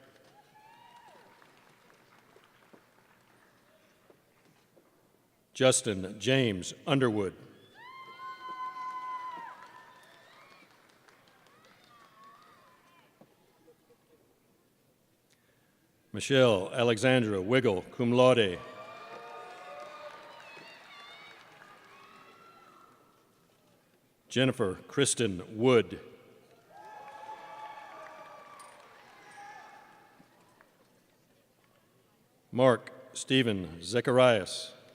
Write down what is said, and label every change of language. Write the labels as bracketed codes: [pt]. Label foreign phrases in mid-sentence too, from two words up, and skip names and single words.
[en] Justin James Underwood. Michelle Alexandra Wiggle, [la] cum laude. [en] Jennifer Kristen Wood. Mark Stephen Zacharias.